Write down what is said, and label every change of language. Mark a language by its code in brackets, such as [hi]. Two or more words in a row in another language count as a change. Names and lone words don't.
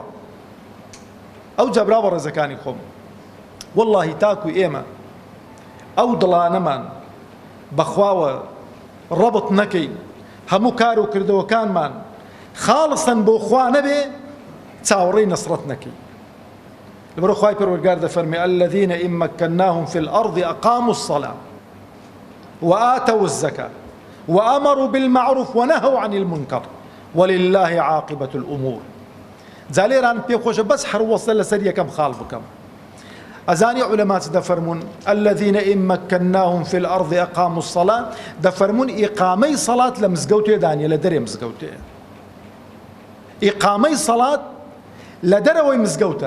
[ckb] ئەو جەبرا بە ڕێزەکانی خۆم، وەڵڵاهی تاکو ئێمە ئەو دڵانەمان بەخواوە ڕەبط نەکەین، هەموو کار و کردەوەکانمان خاڵسن بۆ خوا نەبێ، چاوەڕێی نەسرەت نەکەی. لەبەرەوە خوای پەروەردگار دەفەرمێ [ar] الذین ئین مەکەناهم فی الأرض ئەقاموا الصلاة وآتوا الزكاة وأمروا بالمعروف ونهوا عن المنكر ولله عاقبة الأمور. [ckb] جالێران پێ خۆشە بەس هەروەسە لەسەر یەکەم خاڵ بکەم. ئەزانی عولەما چ دەفەرمون؟ [ar] الذین ئین مەکەناهم فی الأرض ئەقاموا الصلاة، [ckb] دەفەرمون ئیقامەی سەڵات لە مزگەوتێ دانیە، لە دەرێ مزگەوتێ. ئیقامەی سەڵات لە دەرەوەی مزگەوتە.